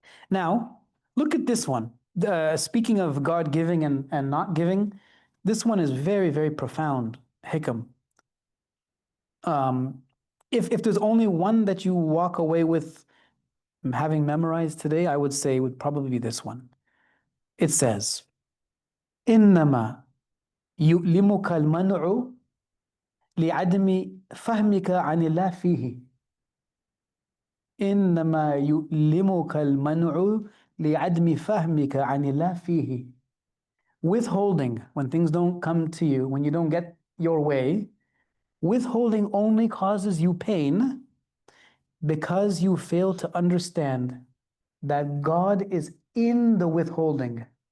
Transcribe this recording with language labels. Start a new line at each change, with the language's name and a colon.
English: Now, look at this one. Speaking of God giving and not giving, this one is very, very profound. Hikam. If there's only one that you walk away with having memorized today, I would say it would probably be this one. It says,
Arabic: إنما يؤلمك المنع لعدم فهمك عن الله فيه. إنما يؤلمك المنع لعدم فهمك عن الله فيه.
English: Withholding, when things don't come to you, when you don't get your way, withholding only causes you pain because you fail to understand that God is in the withholding.